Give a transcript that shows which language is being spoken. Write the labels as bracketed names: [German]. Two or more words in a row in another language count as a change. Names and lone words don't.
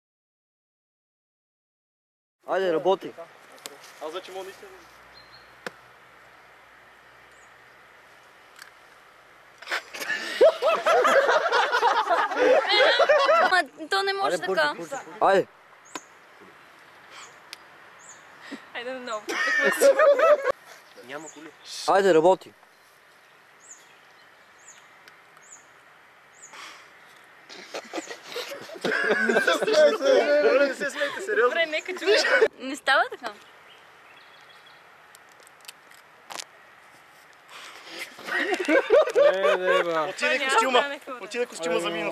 [Bulgarian] Айде, работи. Аз вече мога наистина. То не може така. Айде. [English] I don't know. [Bulgarian] Няма коли. Айде, работи. Не се смейте, сериозно. Добре, нека чуя. Не става така. Отиде костюма за минус.